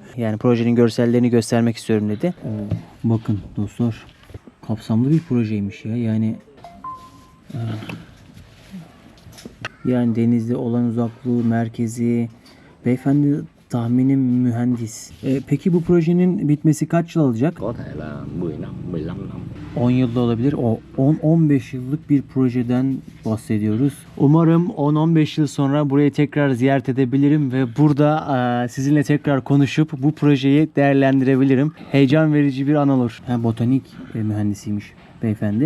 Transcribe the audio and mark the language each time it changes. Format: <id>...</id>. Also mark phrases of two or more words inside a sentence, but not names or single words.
<tr>Yani projenin görsellerini göstermek istiyorum dedi. Bakın dostlar, kapsamlı bir projeymiş ya. Yani denizde olan uzaklığı, merkezi. Beyefendi tahminim mühendis. Peki bu projenin bitmesi kaç yıl alacak?</tr> <vi>có thể là 10 năm, 15 năm.</vi> <tr>10 yılda olabilir. O 10-15 yıllık bir projeden bahsediyoruz. Umarım 10-15 yıl sonra burayı tekrar ziyaret edebilirim ve burada sizinle tekrar konuşup bu projeyi değerlendirebilirim. Heyecan verici bir an olur. Botanik mühendisiymiş beyefendi.</tr>